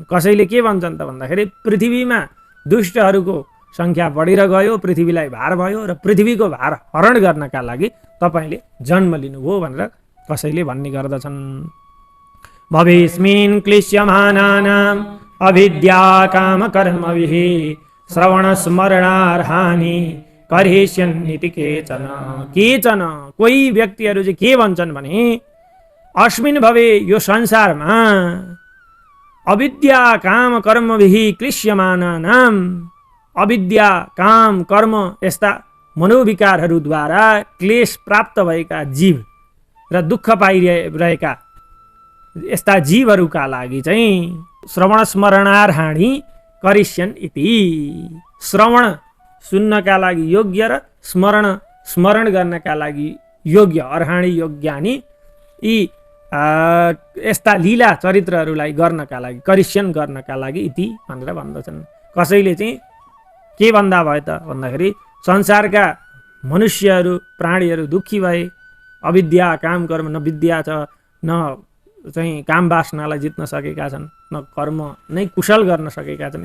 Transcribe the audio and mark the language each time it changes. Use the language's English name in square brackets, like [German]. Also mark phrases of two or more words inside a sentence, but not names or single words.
[Nepali] कसैले के भन्छन् त भन्दाखेरि पृथ्वीमा दुष्टहरूको संख्या बढेर गयो, पृथ्वीलाई भार भयो र पृथ्वीको भार हरण गर्नका लागि तपाईँले जन्म लिनुभयो भनेर कसैले भन्ने गर्दछन्। [Sanskrit] भवेस्मिन् क्लिश्यमानानाम् अविद्या काम कर्मभिः श्रवण स्मरणार्हानि करिष्यन्निति केचन [Nepali] कोही व्यक्तिहरू चाहिँ के भन्छन् भने [Sanskrit] अस्मिन् भवे [Nepali] यो संसारमा [Sanskrit] अविद्या काम कर्मभिः क्लिश्यमानानाम्, [Nepali] अविद्या काम कर्म यस्ता मनोविकारहरूद्वारा क्लेश प्राप्त भएका जीव र दुःख पाइरहेका यस्ता जीवहरूका लागि चाहिँ [Sanskrit] श्रवण स्मरणार्हाणि करिष्यन् इति, [Nepali] श्रवण सुन्नका लागि योग्य र स्मरण गर्नका लागि योग्य [Sanskrit] अर्हाणी योग्यानी [Nepali] यी यस्ता लीला चरित्रहरूलाई गर्नका लागि करिष्यन गर्नका लागि इति भनेर भन्दछन्। कसैले चाहिँ के भन्दा भयो त भन्दाखेरि संसारका मनुष्यहरू प्राणीहरू दुःखी भए, अविद्या काम कर्म न विद्या छ, न चाहिँ काम वासनालाई जित्न सकेका छन्, न कर्म नै कुशल गर्न सकेका छन्।